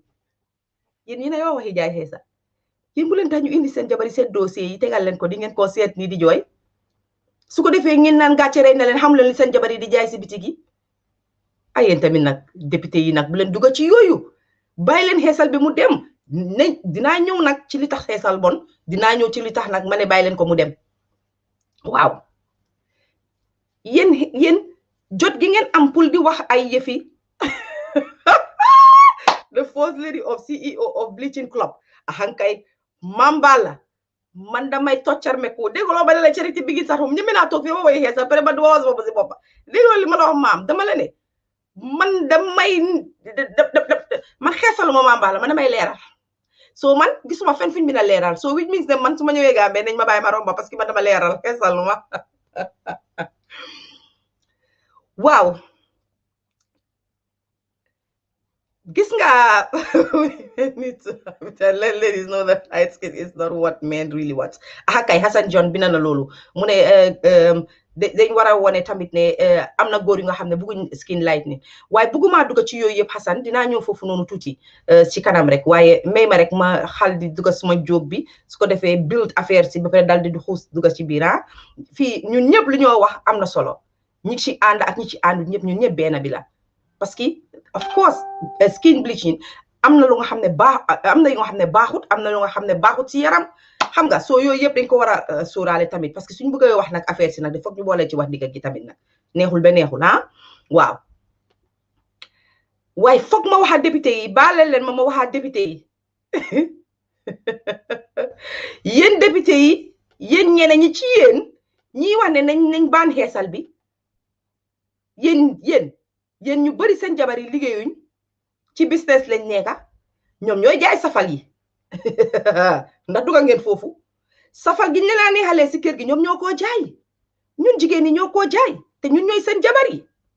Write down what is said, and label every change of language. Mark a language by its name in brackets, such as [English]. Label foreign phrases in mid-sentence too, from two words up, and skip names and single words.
[Wolof] yéen yéen a yoo waxi jaay xeesal yéen bu leen tax ñu indi seen jabar yi seen dossier yi tegal leen ko di ngeen koo seet nii di jooy su ko defee ngeen naan gàcce rey na leen xam leen li seen jabar yi di jaay si bitig yi ay yéen tamit nag député yi nag bu leen dugg ci yooyu bàyyi leen xeesal bi mu dem nañ dinaa ñëw nag ci li tax xeesal bon dinaa ñëw ci li tax nag ma ne bàyyi leen ko mu dem waaw yéen jot gi ngeen am pour di wax ay yëfi [English] the first lady of CEO of Bleaching Club [Wolof] ahankay mambala man damay toccar meku déggoo ba la charity bigi sax moom ñeme naa toog fi ma woy xeesal pare ba du wax boobu si boppa déggoo li ma la wax maam dama la ne man damay man xeesaluma mambala man damay leeral so man gisuma fen fuñ bina leeral so [English] which means [Wolof] ne man su ma ñëwee Gambie nañ ma bàyyi ma romba [French] parce que [Wolof] man dama leeral xeesaluma waaw gis nga [English] let ladies know that light skin is not what men really want [Wolof] kay Hassan John bina na loolu mu ne dañ war a wone tamit ne am na góor yu nga xam ne bëgguñ [English] skin lightening [Wolof] waaye bëgguma dugg ci yooyu yëpp Hassan dinaa ñëw foofu noonu tuuti ci kanam rek waaye may ma rek ma xal di dugg suma jóg bi su ko defee build affaire si ba pare dal di xuus dugg ci biir fii ñun ñëpp lu ñoo wax am na solo ñi ci ànd ak ñi ci àndu ñëpp ñun ñëpp benn bi la [French] parce que [English] of course skin bleaching [Wolof] am na lu nga xam ne am na yu nga xam ne baaxut am na lu nga xam ne baaxut ci yaram xam nga soo yooyu yëpp dañ ko war a sóoraale tamit [French] parce que [Wolof] suñu bëggee wax nag affaire si nag de foog ñu boole ci wax digga gi tamit nag neexul ba neexul waaw waaye foog ma waxaat député yi baale leen ma waxaat député yi yéen député yi yéen ñeneen ñi ci yéen ñiy wax ne nañ baan xeesal bi yéen ñu bari seen jabar yi liggéeyuñ ci business lañ nekka ñoom ñooy jaay safal yi ndax duga ngeen foofu safal gi ñu la neexalee si kër gi ñoom ñoo koo jaay ñun jigéen ñi ñoo koo jaay te ñun ñooy seen jabar yi